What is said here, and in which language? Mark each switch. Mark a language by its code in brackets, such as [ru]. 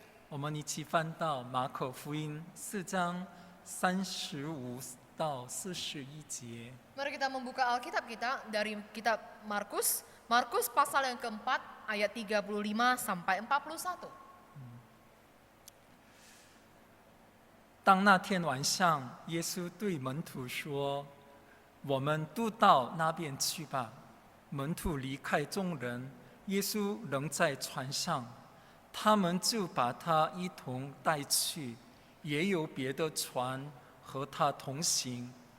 [zh] 我们一起翻到马可福音4章35到41节。 [id] Mari kita membuka Alkitab kita dari kitab Markus pasal yang keempat ayat 35 sampai 41. [zh] 当那天晚上，耶稣对门徒说：“我们渡到那边去吧。”门徒离开众人，耶稣仍在船上。他们就把他一同带去，也有别的船和他同行。